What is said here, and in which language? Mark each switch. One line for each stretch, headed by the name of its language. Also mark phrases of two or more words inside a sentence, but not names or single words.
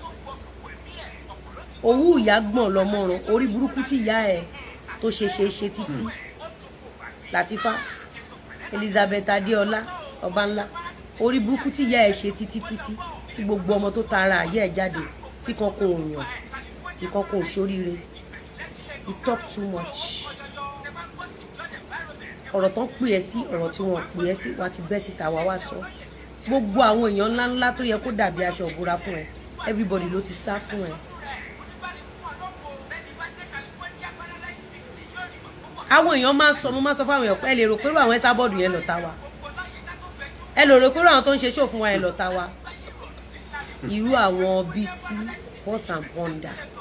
Yoruba: owó ìyá gbọ̀n lọ́mọràn orí burúkú tí ìyá ẹ̀ tó ṣe títí Latifa Elizabeth Adéọlá ọba ńlá orí burúkú tí ìyá ẹ̀ ṣe títí tí gbogbo ọmọ tó tara ayé ẹ̀ jáde tí kankan ò yàn ìkankan ò ṣoríire
English: you talk too much
Yoruba: ọ̀rọ̀ tán pè ẹ́ sí ọ̀rọ̀ tí wọ́n pè ẹ́ sí wá ti bẹ́ síta wá sọ gbogbo àwọn èèyàn ńláńlá tó yẹ kó dàbí aṣọ ìbora fún ẹ everybody ló ti sá fún ẹ. àwọn èèyàn máa ń sọ mo máa ń sọ fáwọn èèyàn pé ẹ lè rò pé àwọn ẹsà bọ́ọ̀dù yẹn lọ́ta wa ẹ lè rò pé àwọn tó ń ṣe ṣó fún wa yẹn lọ́ta wa irú àwọn Bísí Pulse and Ponder